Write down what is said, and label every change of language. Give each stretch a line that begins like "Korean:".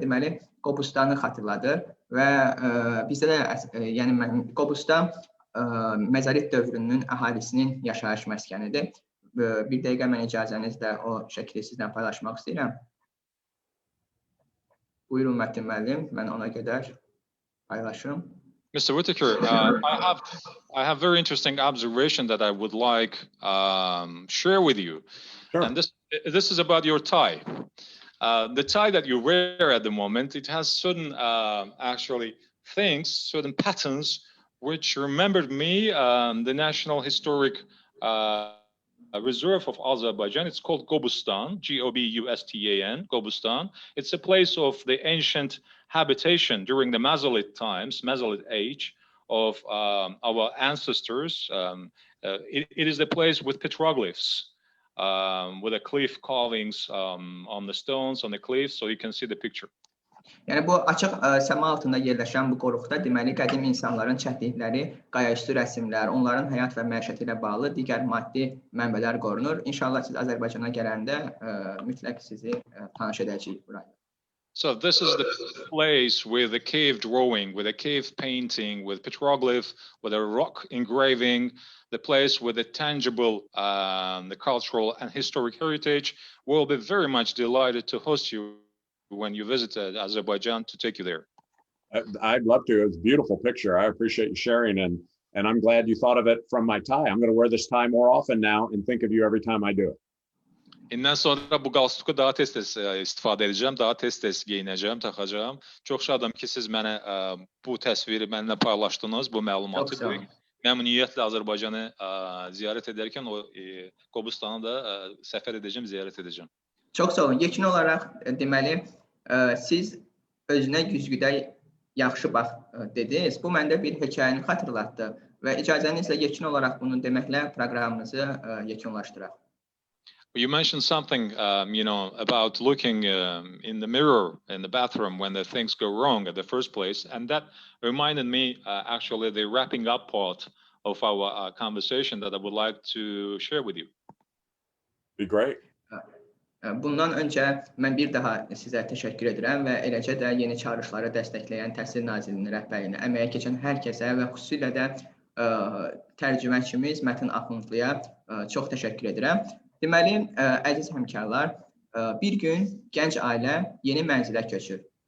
Azerbaijani: Deməli, Qobustanı xatırladır və bizdə də yəni Qobustan məzarət dövrünün əhalisinin yaşayış məskənidir. Bir dəqiqə mən icazənizlə o şəkli sizlə paylaşmaq istəyirəm. Buyurun Mətin müəllim, mən ona qədər paylaşım.
English: Mr. Vitaker, I have very interesting observation that I would like share with you. Sure. And this is about your tie. The tie that you wear at the moment, it has certain actually things, certain patterns, which remembered me the National Historic Reserve of Azerbaijan. It's called Gobustan, G-O-B-U-S-T-A-N, Gobustan. It's a place of the ancient habitation during the Mesolith times, Mesolith age of our ancestors. It is a place with petroglyphs. with the cliff carvings on the stones, on the cliffs, so you can see the picture.
Azerbaijani: Yəni bu açıq səma altında yerləşən bu qoruqda deməli qədim insanların çəkdikləri qayaüstü rəsmlər, onların həyat və məişəti ilə bağlı digər maddi mənbələr qorunur. İnşallah siz Azərbaycana gələndə mütləq sizi tanış edəcəyik burayı.
English: So this is the place with the cave drawing, with a cave painting, with petroglyph, with a rock engraving, the place with the tangible, the cultural and historic heritage. We'll be very much delighted to host you when you visit Azerbaijan, to take you there. I'd love to. It's a beautiful picture. I appreciate you sharing, and I'm glad you thought of it from my tie. I'm going to wear this tie more often now and think of you every time I do it.
Azerbaijani: İndən sonra bu qalstuku daha tez-tez istifadə edəcəm, daha tez-tez geyinəcəm, taxacağam. Çox şadam ki, siz mənə bu təsviri mənimlə paylaşdınız, bu məlumatı. Məmnuniyyətlə Azərbaycanı ziyarət edərkən o Qobustanı da səfər edəcəm, ziyarət edəcəm. Çox sağ olun. Yekun olaraq deməli siz özünə güzgüdə yaxşı bax dediniz. Bu məndə bir hekayəni xatırlatdı və icazənizlə yekun olaraq bunu deməklə proqramımızı yekunlaşdıraq.
English: You mentioned something, about looking in the mirror in the bathroom when the things go wrong at the first place, and that reminded me actually the wrapping up part of our conversation that I would like to share with you. Be great.
Azerbaijani: Bundan öncə mən bir daha sizə təşəkkür edirəm və eləcə də Yeni Çağırışları dəstəkləyən Təhsil Nazirliyinin rəhbərliyinə, əməyə keçən hər kəsə və xüsusilə də tərcüməçimiz Mətin Axundluya çox təşəkkür edirəm. Deməli, əziz həmkarlar, bir gün gənc ailə yeni mənzilə köçür.